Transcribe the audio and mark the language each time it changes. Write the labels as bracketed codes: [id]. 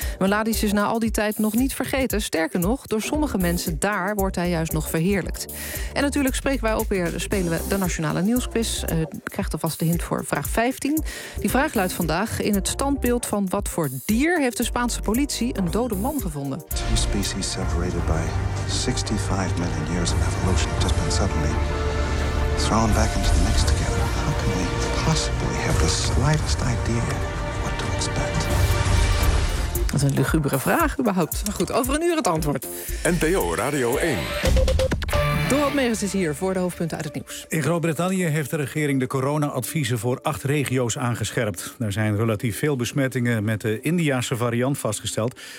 [nl] Mladic is na al die tijd nog niet vergeten. Sterker nog, door sommige mensen daar wordt hij juist nog verheerlijkt. En natuurlijk spreken wij ook weer, spelen we de Nationale Nieuwsquiz. Krijgt alvast de hint voor vraag 15. Die vraag luidt vandaag: in het standbeeld van wat voor dier heeft de Spaanse politie een dode man gevonden? [en] Two species separated by 65 million years of evolution just been suddenly thrown back into the mix together. How can we possibly have the slightest idea what to expect? [nl] Wat een lugubere vraag überhaupt. Maar goed, over een uur het antwoord. NPO Radio 1. Dorot Megens is hier voor de hoofdpunten uit het nieuws. In Groot-Brittannië heeft de regering de corona-adviezen voor 8 regio's aangescherpt. Er zijn relatief veel besmettingen met de Indiase variant vastgesteld.